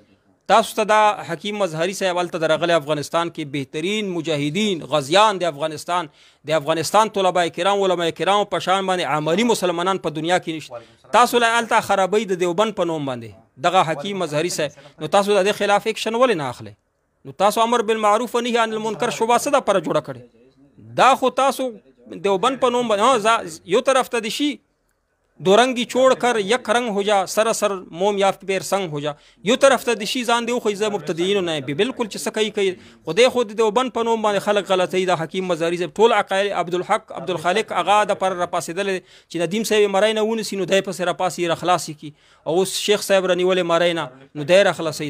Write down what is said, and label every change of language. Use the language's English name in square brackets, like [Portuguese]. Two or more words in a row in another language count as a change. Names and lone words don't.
[Pashto] تاسو ته دا حکیم مظهری صاحب هلته درغلی افغانستان کې بهترین مجاهدین غازیان د افغانستان طلباء کرام علماء کرامو په شان باندې عملي مسلمانان په دنیا کې نشته. تاسو له هلته خرابۍ د دیوبند په نوم باندې دغه حکیم مظهری صاحب، نو تاسو د دې خلاف اکشن ولې نه اخلئ؟ نو تاسو [Arabic] امر بالمعروف و نهي عن المنکر [Pashto] شوبه څه دپاره جوړه کړې؟ دا خو تاسو دیوبند په نوم باندې یو طرف ته د شي [Urdu] دو رنگی چھوڑ کر یک رنگ ہو جا، سراسر موم یافت پیر سنگ ہو جا. [Pashto] یو طرف ته د شي ځان دی خو زه مبتدیینو نه به بالکل چې سکی کوي خدای خود دیوبند په نوم باندې خلک غلطي. د حکیم مظهری صاحب ټول عقایل عبدالحق عبدالخالق اغا د پر راپاسېدل چې ندیم صاحب مرای نه ونیسي نو دی پسې راپاسي راخلاصي کی، او اوس شیخ صاحب رانیولې مرای نه نو دی راخلاصي.